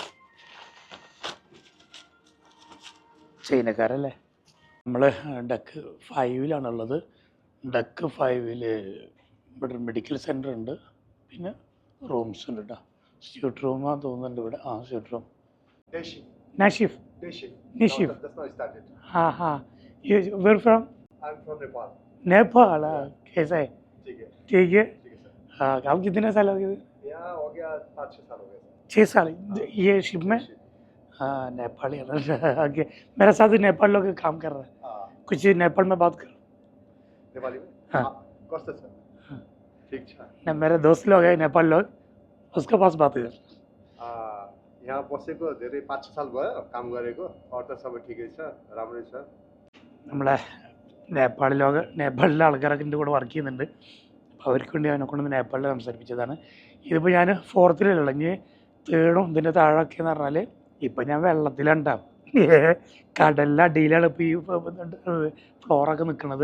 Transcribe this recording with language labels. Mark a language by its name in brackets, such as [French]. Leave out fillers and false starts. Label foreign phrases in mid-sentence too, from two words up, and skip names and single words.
[Malayalam] ചൈനക്കാരല്ലേ. നമ്മൾ ഡക്ക് 5-ലാണുള്ളത്. ഡക്ക് 5-ൽ ഇവിടെ [English] medical center [Malayalam] ഉണ്ട്, പിന്നെ റൂംസ് ഉണ്ട് കേട്ടോ. സ്യൂട്ട് റൂമാണെന്ന് തോന്നുന്നുണ്ട് ഇവിടെ. [English] suite room. [Malayalam] Nashif. Nashif. [English] That's not started. हाँ. You where from? I'm from Nepal. [Hindi] नेपाल. कैसा है? ठीक है. ठीक है. ठीक है सर. हाँ, आप कितने साल हो गए? यहाँ हो गया 5-6 साल हो गए सर. 6 साल. ये शिप में? हाँ, नेपाली है ना. आगे मेरे साथ नेपाल लोग काम कर रहे हैं. हाँ. कुछ नेपाल में बात करो. नेपाली में? हाँ. [Nepali] कस्तो छ ठिक छ [Hindi] ना मेरे दोस्त लोग हैं नेपाल लोग, उसके पास बात कर। [Nepali] यहाँ बसेको धेरै 5-6 साल भयो काम गरेको अरू त सबै ठिकै छ राम्रै छ [Malayalam] നമ്മളെ നേപ്പാളിലെ ആൾക്കാരൊക്കെ എൻ്റെ കൂടെ വർക്ക് ചെയ്യുന്നുണ്ട്. അപ്പോൾ അവർക്ക് വേണ്ടി അവനെ കൊണ്ടൊന്ന് നേപ്പാളിൽ സംസാരിപ്പിച്ചതാണ്. ഇതിപ്പോൾ ഞാൻ 4th ഇനി 3rd ഇതിൻ്റെ താഴൊക്കെ എന്ന് പറഞ്ഞാൽ ഇപ്പം ഞാൻ വെള്ളത്തിലുണ്ടാവും. കടലിൻ്റെ അടിയിലാണ് ഇപ്പോൾ ഈ ഫ്ലോറൊക്കെ നിൽക്കുന്നത്.